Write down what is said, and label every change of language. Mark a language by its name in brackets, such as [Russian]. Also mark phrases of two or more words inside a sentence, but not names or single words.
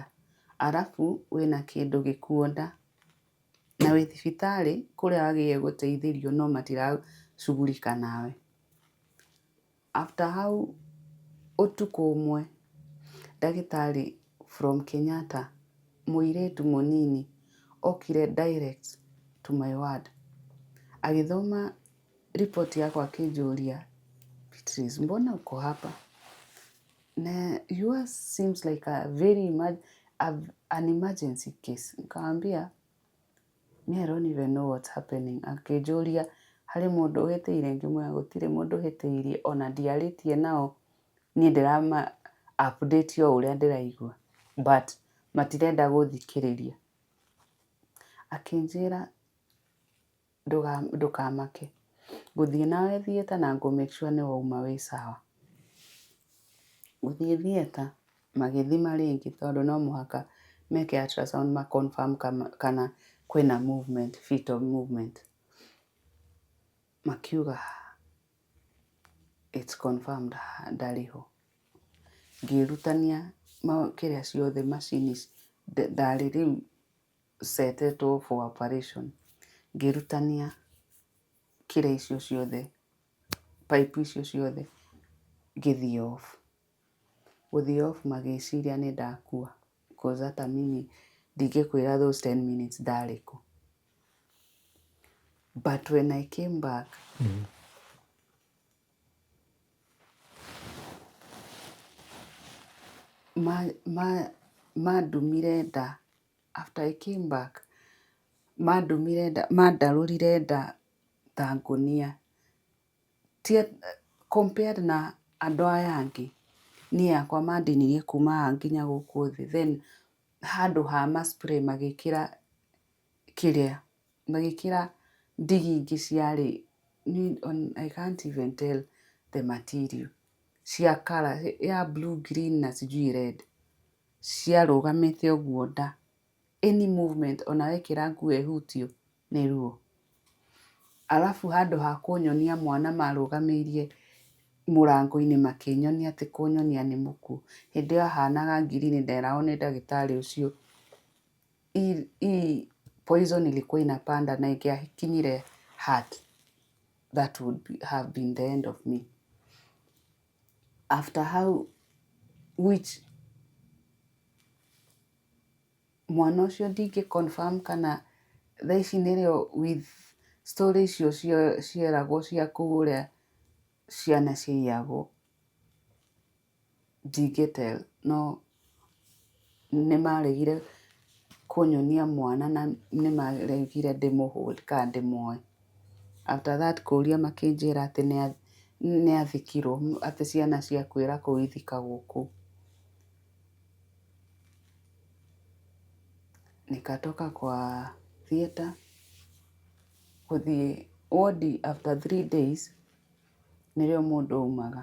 [Kikuyu] Arabu wĩna kĩndũ gĩkuona na wĩ thibitarĩ kũrĩa wagĩrĩire gũteithĩrio no matiracugurika nawe. After hau ũtukũ ũmwe ndagĩtarĩ from Kenyatta mũirĩtu mũnini okire [English] direct to my ward. [Kikuyu] Agĩthoma report yakwa akĩnjũria, [Swahili] Beatrice, mbona uko hapa? [Kikuyu] Na [English] yours seems like a very an emergency case. Nikamwambia me I don't even know what's happening. [Kikuyu] Akĩnjũria harĩ mũndũ ũhĩtĩire? Ngĩmwĩra gũtirĩ mũndũ ũhĩtĩirie ona ndiarĩtie nao, niĩ ndĩrama update o ũrĩa ndĩraigua but matirenda gũthikĩrĩria. Akĩnjĩra ndũkamake, ngũthiĩ nawe theatre na ngũ [English] make sure [Kikuyu] nĩ wauma wĩ sawa. Gũthiĩ theatre magĩthima rĩngĩ tondũ no mũhaka meke ultrasound ma confirm kana kwĩna movement, [English] fetal movement. [Kikuyu] Makiuga [English] it's confirmed [Kikuyu] ndarĩ ho. Ngĩrutania kĩrĩa ciothe macini ndarĩ rĩu setetwo [English] for operation. [Kikuyu] Ngĩrutania kĩrĩa icio ciothe, pipe icio ciothe, ngĩthiĩ off. Gũthiĩ off magĩciria nĩ ndakua because [Swahili] hata mimi [Kikuyu] ndingĩkwĩra [English] those 10 minutes [Kikuyu] ndarĩ ku. [English] But when I came back, [Kikuyu] mandumire nda. [English] After I came back, [Kikuyu] mandumire nda, mandarũrire nda ta ngũnia. Compared na andũ aya angĩ, niĩ yakwa mandinirie kuma haha nginya gũkũ thĩ. Then handũ ha ma-spray magĩkĩra kĩrĩa, magĩkĩra ndigi ingĩ ciarĩ, [English] I can't even tell the material, [Kikuyu] cia colour ya blue, green na sijui red. Ciarũgamĩte ũguo nda. Any movement ona wekĩra nguo ĩhutio nĩ ruo. Arabu handũ ha kũnyonia mwana marũgamĩirie mũrango-inĩ makĩnyonia atĩ kũnyonia nĩ mũkuũ. Hĩndĩ ĩyo ahanaga green, nderagwo nĩ ndagĩtarĩ ũcio poison [Swahili] ilikuwa inapanda [Kikuyu] na ingĩakinyire heart, [English] that would have been the end of me. After how which [Kikuyu] mwana ũcio ndingĩ confirm kana thaa ici nĩrĩo with story icio cieragwo cia kũrĩa ciana ciaiyagwo, ndingĩ tell, no nĩmaregire kũnyonia mwana na nĩmaregire ndĩmũ-hold kana ndĩmuoe. After that kũria makĩnjĩra atĩ nĩ athikirwo, atĩ ciana ciakuĩra kũu ithikagwo kũu. [Swahili] Nikatoka kwa [Kikuyu] theatre gũthiĩ ward after 3 days nĩrĩo mũndũ aumaga.